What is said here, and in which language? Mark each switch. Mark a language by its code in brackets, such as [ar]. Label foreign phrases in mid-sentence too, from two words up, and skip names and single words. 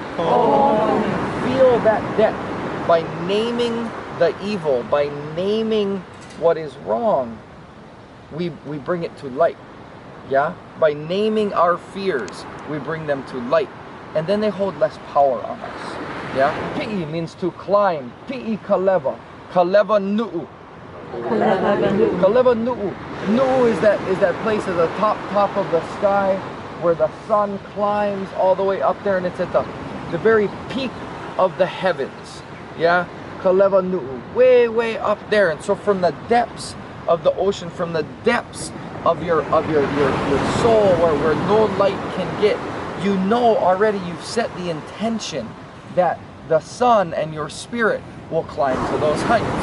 [en] Feel that depth by naming the evil, by naming what is wrong. We bring it to light. Yeah, by naming our fears, we bring them to light, and then they hold less power on us. Yeah, pi'i means to climb. [haw] Pi'i kaleva, kaleva nu'u. Kaleva nu'u. [en] Nu'u is that place at the top of the sky where the sun climbs all the way up there, and it's at the very peak of the heavens. Yeah, [haw] kaleva nu'u, [en] way up there. And so from the depths of the ocean, from the depths of your soul, where no light can get, you know already, you've set the intention that the sun and your spirit will climb to those heights.